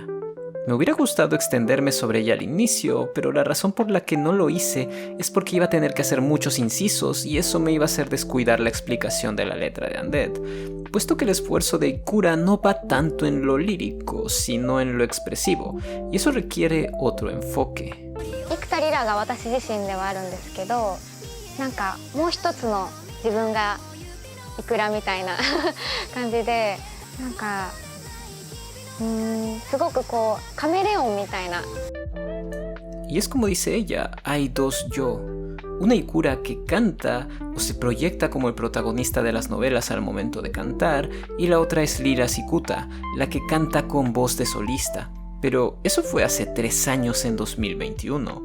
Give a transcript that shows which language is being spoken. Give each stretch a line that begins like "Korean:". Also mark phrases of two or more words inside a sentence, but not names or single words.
Spanish: Me hubiera gustado extenderme sobre ella al inicio, pero la razón por la que no lo hice es porque iba a tener que hacer muchos incisos y eso me iba a hacer descuidar la explicación de la letra de Undead, puesto que el esfuerzo de Ikura no va tanto en lo lírico, sino en lo expresivo, y eso requiere otro enfoque.
Japanese: 幾田リラが私自身ではあるんですけど、なんかもう一つの自分がいくらみたいな感じで、なんかすごくこうカメレオンみたいな。
Spanish: Y es como dice ella, hay dos yo. Una Ikura que canta o se proyecta como el protagonista de las novelas al momento de cantar, y la otra es Lira Sikuta, la que canta con voz de solista. Pero eso fue hace 3 años en 2021.